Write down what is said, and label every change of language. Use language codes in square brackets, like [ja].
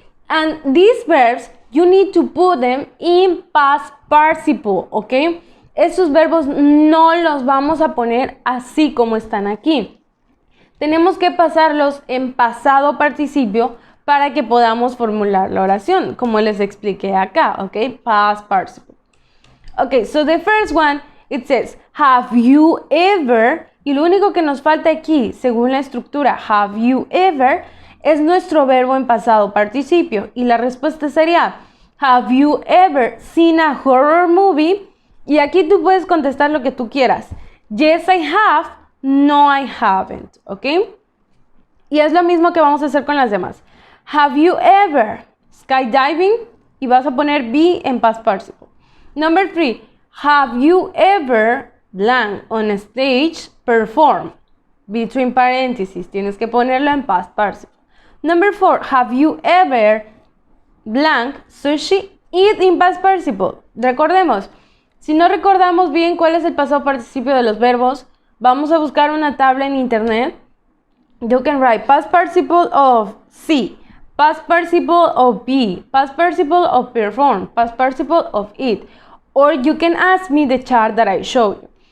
[en] And these verbs, you need to put them in past participle, okay? [es] Estos verbos no los vamos a poner así como están aquí. Tenemos que pasarlos en pasado participio para que podamos formular la oración, como les expliqué acá, ¿ok? Past participle. [en] Ok, so the first one, it says, have you ever, [es] y lo único que nos falta aquí, según la estructura, [en] have you ever, es nuestro verbo en pasado participio, y la respuesta sería, have you ever seen a horror movie? [es] Y aquí tú puedes contestar lo que tú quieras. [en] Yes, I have. No, I haven't, [es] ¿ok? Y es lo mismo que vamos a hacer con las demás. [en] Have you ever skydiving? [es] Y vas a poner [en] be en past participle. Number 3, have you ever blank on a stage perform? Between parentheses, [es] tienes que ponerlo en [en] past participle. Number 4, have you ever blank sushi? Eat in past participle. [es] Recordemos, si no recordamos bien cuál es el pasado participio de los verbos, vamos a buscar una tabla en internet. [en] You can write past participle of see, past participle of be, past participle of perform, past participle of eat. Or you can ask me the chart that I showed you.